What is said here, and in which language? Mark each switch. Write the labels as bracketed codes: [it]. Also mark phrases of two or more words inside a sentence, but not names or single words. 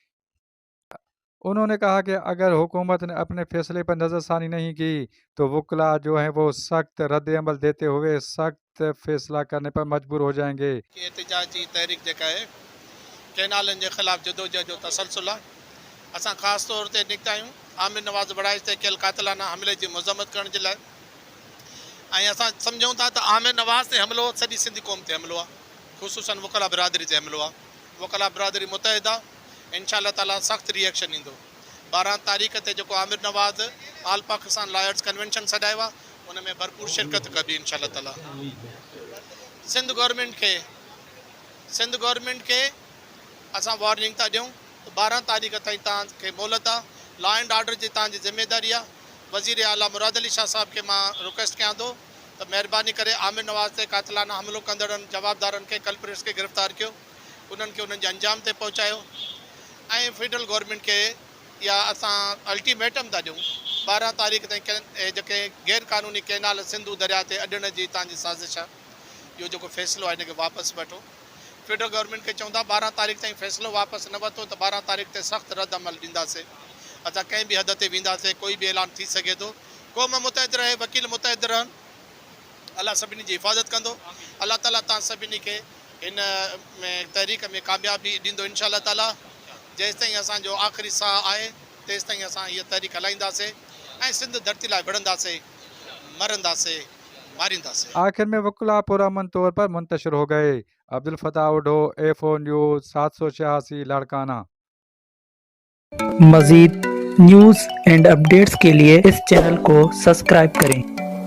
[ur] انہوں نے کہا کہ اگر حکومت نے اپنے فیصلے پر نظر ثانی نہیں کی تو وکلاء جو ہیں وہ سخت رد عمل دیتے ہوئے سخت فیصلہ کرنے پر مجبور ہو جائیں گے۔ [sd] احتجاجی تحریک جکا ہے کینالن کے خلاف جدوجہد جو تسلسل ہے، اساں خاص طور تے نکتا آहियूं عامر نواز بڑائش تے کयल قاتلانہ حملے جی مذمت کرن جے لاءِ۔ اساں سمجھوں تا عامر نواز تے حملو سॼी سندھی قوم تے حملو आहे، خصوصاً وکلا برادری تے حملو आहे۔ وکلا برادری متحدہ [ar] انشاءاللہ تعالیٰ [sd] سخت ریئیکشن ایندو۔ 12 تاریخ تے جو عامر نواز آل پاکستان لائرز کنونشن سڏاयो आहे ان میں بھرپور شرکت کبھی [ar] انشاءاللہ تعالیٰ۔ [sd] سندھ گورنمنٹ کے اساں وارننگ تا ॾियूं 12 تاریخ تائیں تاں کے مہلت आहे، [en] law and order [sd] جی تاں جی ذمہ داری आहे۔ وزیر اعلیٰ مراد علی شاہ صاحب کے ماں ریکویسٹ کیاں تو مہربانی کرے عامر نواز تے قاتلانہ حملو کندڑن جوابدارن کے کلپریٹس کے گرفتار کیو، انہن کے انہن جے انجام تے پہنچاयो۔ فیڈرل گورنمنٹ کے یا اساں الٹیمیٹم تا ॾियूं 12 تاریخ تائیں جے غیر قانونی کینال سندھو دریا تے اڈن جی تاں جی سازش ہے، یہ جو فیصلو ہے ان کے واپس وٹھو۔ فیڈرل گورنمنٹ کے چوندا 12 تاریخ تائیں فیصلو واپس نہ وٹھو تو 12 تاریخ تے سخت رد عمل ॾींदासीं۔ اساں कंहिं भी हद ते वेंदासीं، कोई भी ऐलान थी सघे थो। क़ौम मुतहद रहे, वकील मुतहद रहनि, अलाह सभिनी जी हिफ़ाज़त कंदो। अलाह ताला तव्हां सभिनी खे हिन में तहरीक में कामयाबी ॾींदो [ar] إن شاء الله تعالى. [sd] जेसि ताईं असांजो आख़िरी साह आहे तेसि ताईं असां हीअ तहरीक हलाईंदासीं ऐं सिंध धरती लाइ विढ़ंदासीं, मरंदासीं, मारींदासीं। [ur] آخر میں وکلاء پرامن طور پر منتشر ہو گئے۔ عبدالفتاح اوڈھو، A4 نیوز، 786 لاڑکانہ۔ مزید [en] news and updates [ur] کے لیے اس چینل کو سبسکرائب کریں۔